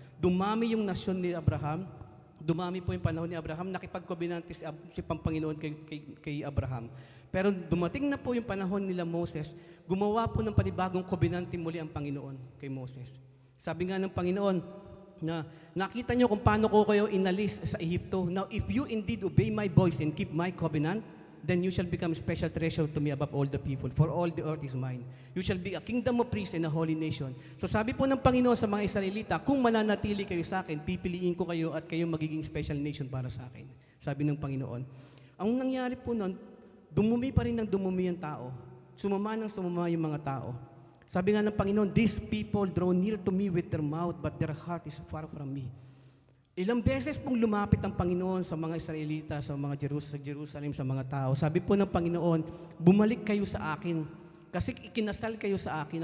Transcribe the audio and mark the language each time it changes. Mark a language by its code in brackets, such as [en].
[tl] Dumami yung nasyon ni Abraham, dumami po yung panahon ni Abraham, nakipagkobinante si Panginoon kay Abraham. Pero dumating na po yung panahon nila Moses, gumawa po ng panibagong kobinante muli ang Panginoon kay Moses. Sabi nga ng Panginoon, na nakita nyo kung paano ko kayo inalis sa Ehipto. [en] Now, if you indeed obey my voice and keep my covenant, then you shall become special treasure to me above all the people, for all the earth is mine. You shall be a kingdom of priests and a holy nation. [tl] So sabi po ng Panginoon sa mga Israelita, kung mananatili kayo sa akin, pipiliin ko kayo at kayo magiging special nation para sa akin. Sabi ng Panginoon. Ang nangyari po nun, dumumi pa rin ng dumumi ang tao. Sumama ng sumama yung mga tao. Sabi nga ng Panginoon, [en] these people draw near to me with their mouth, but their heart is far from me. [tl] Ilang beses pong lumapit ang Panginoon sa mga Israelita, sa mga Jerusalem, sa mga tao. Sabi po ng Panginoon, bumalik kayo sa akin, kasi ikinasal kayo sa akin.